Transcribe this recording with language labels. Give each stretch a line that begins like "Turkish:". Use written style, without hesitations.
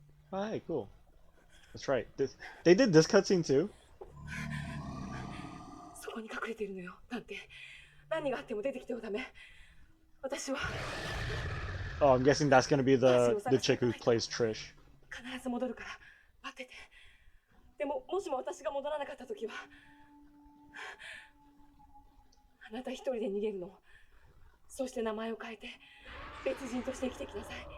English: Oh, hey, cool. That's right. They did this cutscene too.
Japanese: そこに隠れているのよ、なんて。何があっても出てきてはダメ。私は。
English: Oh, I'm guessing that's gonna be the chick who plays Trish.
Japanese: 必ず戻るから待ってて。でももしも私が戻らなかった時は、あなた一人で逃げるの。そして名前を変えて別人として生きてきなさい。